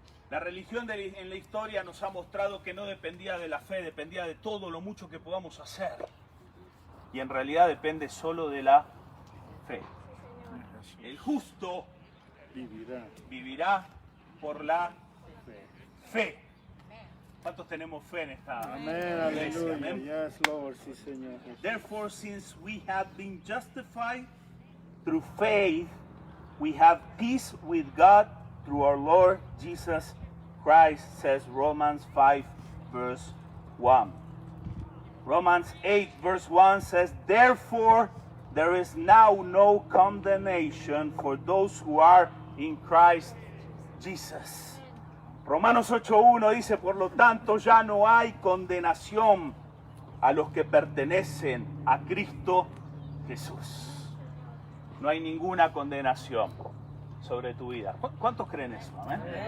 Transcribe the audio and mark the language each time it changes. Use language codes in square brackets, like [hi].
[es] La religión en la historia nos ha mostrado que no dependía de la fe, dependía de todo lo mucho que podamos hacer. Y en realidad depende solo de la fe. El justo vivirá por la fe. ¿Cuántos tenemos fe en esta Amén, iglesia? aleluya. Amén. [en] Yes, Lord, [es] sí, Señor. [en] Therefore, since we have been justified through faith, we have peace with God through our Lord Jesus Christ, says Romans 5, verse 1. Romans 8, verse 1 says, therefore, there is now no condemnation for those who are in Christ Jesus. [es] Romanos 8.1 dice, por lo tanto, ya no hay condenación a los que pertenecen a Cristo Jesús. No hay ninguna condenación sobre tu vida. ¿Cuántos creen eso? ¿Amén?